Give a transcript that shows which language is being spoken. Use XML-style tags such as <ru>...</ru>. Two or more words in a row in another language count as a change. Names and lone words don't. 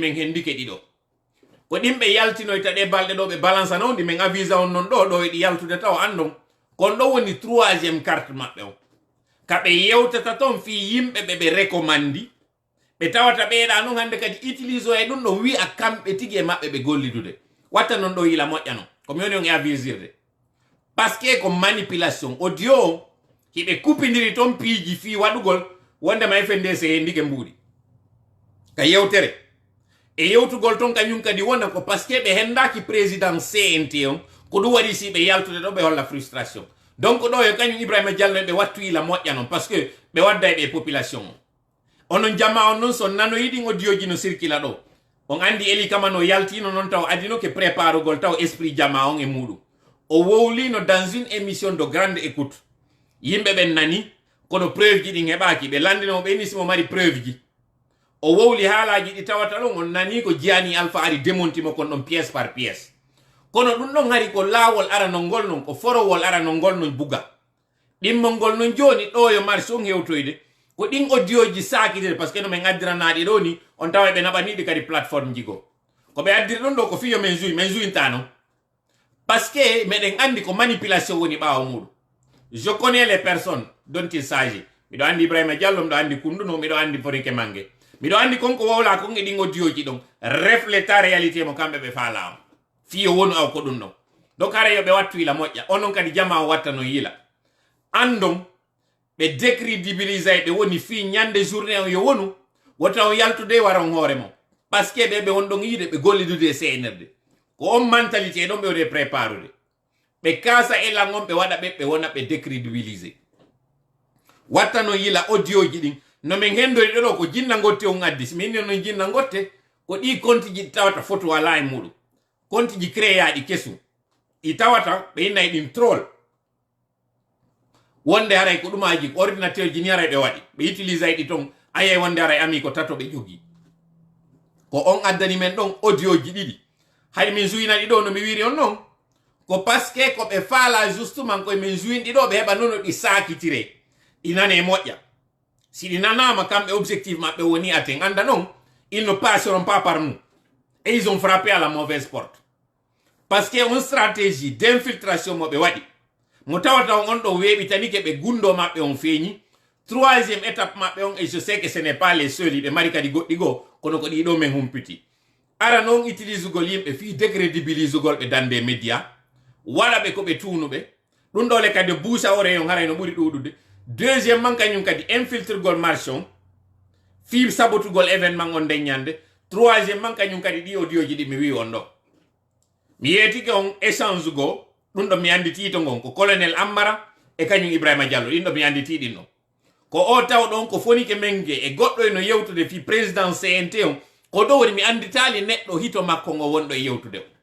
<ff>men hen ndike ɗiɗo ko ɗimɓe yaltinoyta ɗe balɗe ɗo ɓe balance nawdi men avisa on non ɗo e ɗi yaltude taw andon kon ɗo woni troisième carte maɓɓe o kaɓe yewtata ton fi yimɓe ɓe recommandi ɓe tawata ɓeeɗa non hande kadi utilise o e ɗum ɗo wi'a kamɓe tigi e maɓɓe ɓe gollidude watta non ɗo yila moƴƴa non komi woni on e avisirde</ff> <fr>par ce que</fr> <ff>ko</ff> <fr>manipulation audio</fr> <ff>o hiɓe kupidiri ton piiji fi waɗugol wondema FNDC e ndike mbuuɗi ka yewtere e yewtugol ton kañum kadi wona ko</ff> <fr>par ce que</fr> <ff>ɓe hendaki président CNT on ko ɗum waɗi si ɓe yaltude ɗo ɓe holla frustration donc ɗo yo kañum Ibrahima Diallo ɓe wattu yila moƴƴa non</ff> <fr>par ce que</fr> <ff>ɓe wadda e ɓe population o onon jama on noon so nanoyiɗin audioji no circula ɗo on andi Eli Kama no yaltino noon taw adino ke préparugol taw esprit jama on e muɗum o wowlino</ff> <fr>dans une émission de grande écoute</fr> <ff>yimɓe ɓen nani kono preuve ji ɗin heɓaki ɓe landino ɓe ni simo mari preuve ji o wowli haalaji ɗi tawata ɗon on nani ko Gianni Alpha ari démontimo kon ɗon</ff> <fr>pièce par pièce</fr> <ff>kono ɗum ɗon hari ko laawol arano ngol non ko forowol arano ngol non buga ɗimmol ngol non joni ɗo yo marché on hewtoyde ko ɗin audioji sakitede</ff> <fr>par ce que</fr> <ff>no min addiranaɗi ɗo ni on tawa ɓe naɓaniɗi kadi plateforme jigo ko ɓe addiri ɗon ɗo ko fiyo men juyintano</ff> <fr>par ce que</fr> <ff>meɗen andi ko manipulation woni ɓawo muɗum</ff> <fr>je connais les personnes dont il s'agit</fr> <ff>miɗo andi Ibrahima Diallo miɗo andi Kunduno miɗo andi Forike Mange miɗo andi konko wowla kon e ɗin audioji ɗon refléta réalité mo kamɓe ɓe faala o fiyo wonu aw ko ɗum ɗon donc ara yo ɓe wattu yila moƴƴa onon kadi jama o watta no yila andon ɓe décrédibilisa ɓe woni fi ñande journée on yo wonu wota on yaltude waron hoore mo</ff> <fr>par ce que</fr> <ff>ɓe won ɗon yiide ɓe gollidude e CNRD ko on mentalité ɗon ɓe wode préparude ɓe kasa e langon ɓe waɗa ɓe wona ɓe décrédibilisé watta no yila audio ji ɗin no min hendori ɗo ko jinna gotte on addi si min no jinna gotte ko ɗi compte ji tawata photo wala e muɗum compte ji créaɗi kesum ɗi tawata ɓe innayi ɗin troll wonde haray ko ɗumaji ordinateur ji ni haray ɓe waɗi ɓe utilise ɗi ton ayay wonde haray ami ko tato ɓe jogi ko on addani men ɗon audio ji ɗiɗi hay min juyina ɗi ɗo no mi wiri on non ko</ff> <fr>parce que</fr> <ff>ko ɓe faala justement koye min juyinɗi ɗo ɓe heɓa nono ɗi sakitire ɗi nane moƴƴa si ɗi nanama kamɓe objectif maɓɓe woni aten anda non</ff> <fr>ils ne passeront pas par nous et ils ont frappé à la mauvaise porte parce que</fr> <ff>on</ff> <fr>stratégie d'infiltration</fr> <ff>mo ɓe waɗi mo tawata on ɗo weeɓitani ke ɓe gundo maɓɓe on feeñi</ff> <fr>troisième étape</fr> <ff>maɓɓe on</ff> <fr>et je sais que ce n'est pas les seuls</fr> <ff>ɓe mari kadi goɗɗi goo kono ko ɗiɗo men humpiti ara noon utilise gol yimɓe fi décrédibilise gol ɓe dande média waɗa ɓe ko ɓe tunuɓe ɗum ɗole kadi boucha oreille on haray no ɓuri ɗuɗude deuxième man kañum kadi infiltrugol marché on fi sabotugol événement on deññande troisième man kañum kadi ɗi audio ji ɗi mi wi on ɗo mi yeetike on échange goo ɗum ɗo mi anditi to gon ko colonel Ammara e kañum Ibrahima Diallo ɗin ɗo mi anditi ɗin ɗon ko o taw ɗon ko fonike menge e goɗɗo eno yewtude fi président CNT on ko ɗo woni mi anditali neɗɗo hito makko ngo wonɗo e yewtude o</ff>